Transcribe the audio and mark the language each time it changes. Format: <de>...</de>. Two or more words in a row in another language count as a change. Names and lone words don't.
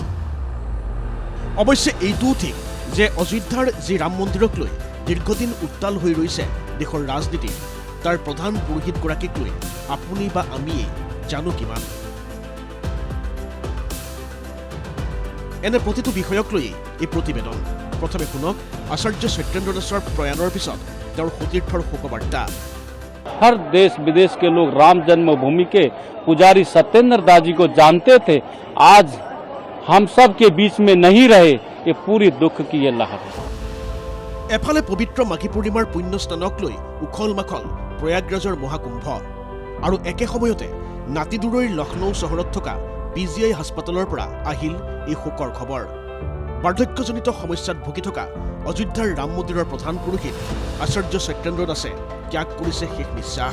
<as>অৱশ্যে এইটোও ঠিক যে অযোধ্যাৰ যি ৰাম মন্দিৰক লৈ দীৰ্ঘদিন উত্তাল হৈ ৰৈছে দেশৰ ৰাজনীতি, তাৰ প্ৰধান পুৰোহিতগৰাকীক লৈ আপুনি বা আমিয়ে জানো কিমান? এনে প্ৰতিটো বিষয়ক লৈয়ে এই প্ৰতিবেদন। প্ৰথমে শুনক আচাৰ্য সত্যেন্দ্ৰ দাসৰ প্ৰয়াণৰ পিছত তেওঁৰ সতীৰ্থৰ শোকবাৰ্তা।</as> <hi>हर देश विदेश के लोग राम जन्मभूमि के पुजारी सत्येंद्र दास जी को जानते थे। आज हम सब के बीच में नहीं रहे, ये पूरी दुख की ये लहर है।</hi> <as>এফালে পবিত্ৰ মাঘী পূৰ্ণিমাৰ পুণ্য স্নানক লৈ উখল মাখল প্ৰয়াগৰাজৰ মহাকুম্ভ, আৰু একে সময়তে নাতিদূৰৈৰ লক্ষ্ণৌ চহৰত থকা PGI হাস্পতালৰ পৰা আহিল এই শোকৰ খবৰ। বাৰ্ধক্যজনিত সমস্যাত ভুগি থকা অযোধ্যাৰ ৰাম মন্দিৰৰ প্ৰধান পুৰোহিত আচাৰ্য সত্যেন্দ্ৰ দাসে ত্যাগ কৰিছে শেষ নিশ্বাস।</as>